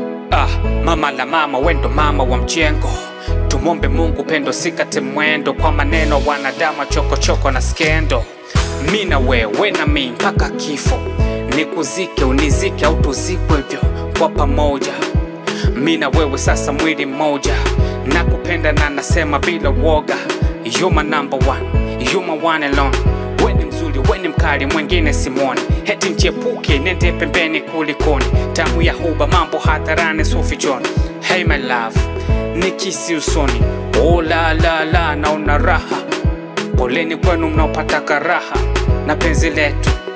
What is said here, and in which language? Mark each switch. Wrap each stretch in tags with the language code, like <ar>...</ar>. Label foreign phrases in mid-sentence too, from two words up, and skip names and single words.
<sw>Ah, mama la mama, we ndo mama wa mjengo. Tumwombe Mungu pendo sikate mwendo, kwa maneno wanadamu, chokochoko na skendo. Mi na we, we na mi mpaka kifo. Nikuzike, unizike au tuzikwe hivyo kwa pamoja. Mi na wewe sasa mwili mmoja. Nakupenda na nasema bila woga.</sw> <en>You my number one, you my one and only.</en> <sw>We ni mzuri, we ni mkali, mwingine simwoni. Heti nchepuke, nende pembeni kulikoni. Tamu ya huba, mambo hadharani, so fichoni.</sw> <en>Hey my love,</en> <sw>nikisi usoni. Oh la la la, naona raha. Poleni kwenu mnaopata karaha na penzi letu.</sw>